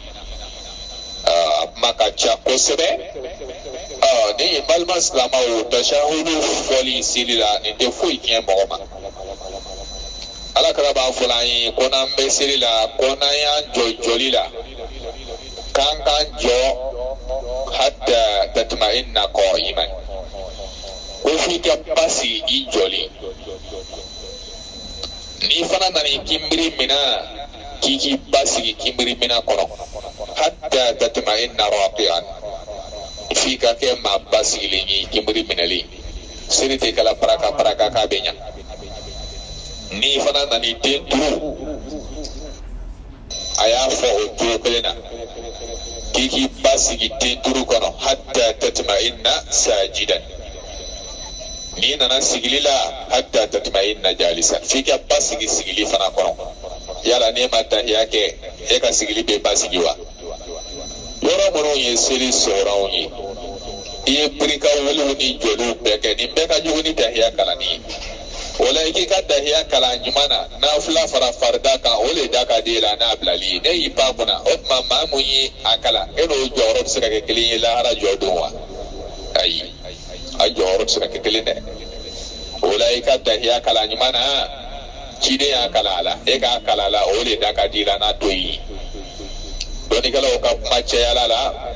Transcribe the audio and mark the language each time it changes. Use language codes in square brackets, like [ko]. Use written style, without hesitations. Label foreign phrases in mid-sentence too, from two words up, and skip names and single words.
[bm] kuma ka ca kosɛbɛ ni balima silamaw tashahudu fɔli seli la nin tɛ foyi tiɲɛ mɔgɔ ma alakira b'a fɔ an ye ko n'an bɛ seli la ko n'an y'an jɔ jɔli la k'an k'an jɔ [ar] حتى تطمئن قائما [bm] ko f'i ka basigi i jɔli n'i fana nana i kinbiri mina k'i k'i basigi kinbiri mina kɔnɔ [ar] حتى تطمئن راكعا [bm] f'i ka kɛ maa basigilen ye kinbiri minɛlen seli tɛ kɛla paraka paraka k'a bɛ ɲa n'i fana nana i den turu a y'a fɔ o cogo kelen na k'i k'i basigi den turu kɔnɔ [ar] حتى تطمئن ساجدا [bm] n'i nana sigili la [ar] حتى تطمئن جالسا [bm] f'i ka basigi sigili fana kɔnɔ yala n'e ma tahiya kɛ e ka sigili bɛ basigi wa yɔrɔ minnu ye seli sɔgɔranw ye i ye birika welew ni jɔliw bɛɛ kɛ nin bɛɛ ka jugu ni tahiya kalanni ye o la i k'i ka tahiya kalan ɲuman na nafila fara farida kan o le da ka di la n'a bilali ye ne y'i pan kunna o tuma maa mun ye a kalan e n'o jɔyɔrɔ bɛ se ka kɛ kelen ye lahara jɔ don wa ayi a jɔyɔrɔ bɛ se ka kɛ kelen dɛ o la i ka tahiya kalan ɲuman na ciden y'a kalan a la e k'a kalan a la o le da ka di la n'a to ye dɔnnikɛlaw ka kuma cɛyala la